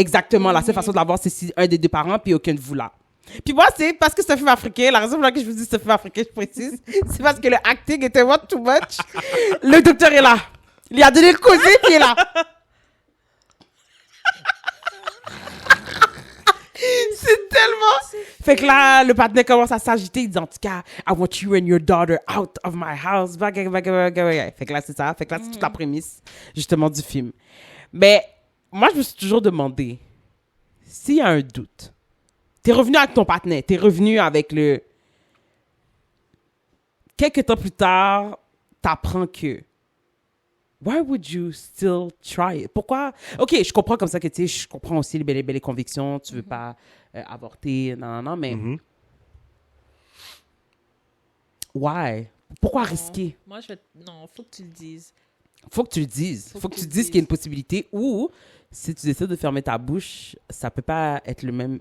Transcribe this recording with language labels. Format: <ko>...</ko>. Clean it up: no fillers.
<fr>exactement, la seule façon de l'avoir, c'est si un des deux parents, puis aucun de vous là. Puis moi, c'est parce que c'est un film africain, la raison pour laquelle je vous dis c'est un film africain, je précise, c'est parce que le acting était</fr> <en>what too much.</en> <fr>Le docteur est là. Il a donné le causé, puis il est là. C'est tellement... Fait que là, le partenaire commence à s'agiter. Il dit, en tout cas,</fr> <en>I want you and your daughter out of my house.</en> <fr>Fait que là, c'est ça. Fait que là, c'est toute la prémisse, justement, du film. Mais moi, je me suis toujours demandé, s'il y a un doute, t'es revenu avec ton partenaire, t'es revenu avec le... Quelques temps plus tard, t'apprends que...</fr> <en>Why would you still try it?</en> <fr>Pourquoi? OK, je comprends comme ça que, tu sais, je comprends aussi les belles convictions. Tu veux pas avorter, non, mais...</fr> <en>Why?</en> <fr>Pourquoi risquer? Moi, non, faut que tu le dises. Faut que tu le dises. Faut que tu dises qu'il y a une possibilité ou si tu décides de fermer ta bouche, ça peut pas être le même...</fr>